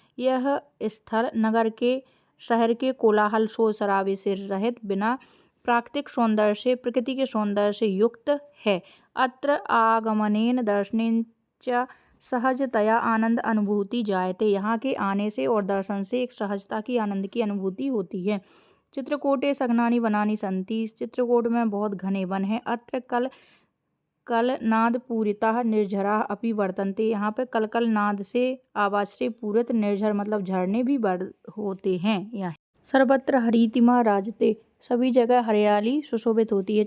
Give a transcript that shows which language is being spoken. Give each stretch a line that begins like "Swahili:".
Hindi: यह स्थल नगर के शहर के कोलाहल शोर शराबे से रहित बिना प्राकृतिक सौंदर्य से प्रकृति के सौंदर्य से युक्त है।
Sanskrit: अत्र आगमनेन दर्शनेन च सहजतया आनंद अनुभूति जायते।
Hindi: यहाँ के आने से और दर्शन से एक सहजता की आनंद की अनुभूति होती है।
Sanskrit: चित्रकूटे सघनानि वनानि सन्ति।
Hindi: चित्रकूट में बहुत घने वन हैं।
Sanskrit: अत्र कल नाद पूरिता निर्झरा अपि वर्तन्ते।
Hindi: यहाँ पे कल नाद से आवाज से पूरित निर्झर मतलब झरने भी होते हैं।
Sanskrit: यहाँ सर्वत्र हरितिमा राजते।
Hindi: सभी जगह हरियाली सुशोभित होती है।